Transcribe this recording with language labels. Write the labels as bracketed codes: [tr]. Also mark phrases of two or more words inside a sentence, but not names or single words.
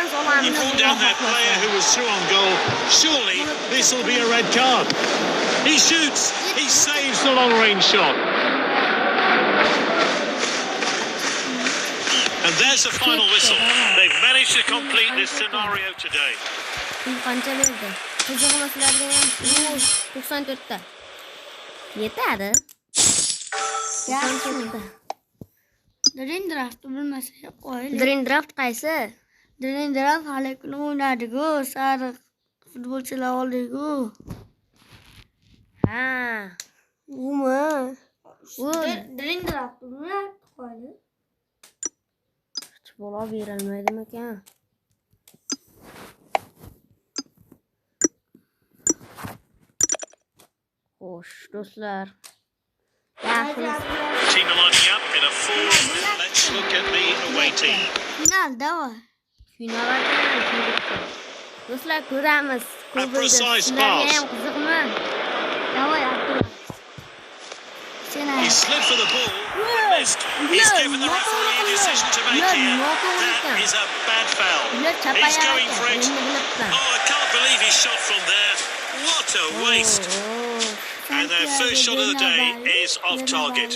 [en] He pulled down that player who was through on goal. Surely this will be a red card. He shoots. He saves the long-range shot. And there's the final whistle. They've managed to complete this scenario today. [uz] Yetadi. Dream Draft bilmasa qo'yil. Dream Draft qaysi? Dream Draft hali kuni o'ynadiku, sariq futbolchilar oldiku. Ha. Umi. Dream Draft bilan qo'yil. Bola berilmaydimi ekan? Xo'sh, do'stlar. [en] Team are lining up in a 4. Let's look at the away team. [uz] Finalda bor. Do'stlar, ko'ramiz. [en] A precise pass. [uz] Qiziqmi? Davay, Abdullah. [en] He slid for the ball, but missed. He's given the referee a decision to make here. That is a bad foul. He's going for it. Oh, I can't believe he shot from there. What a waste. And their first shot of the day is off target.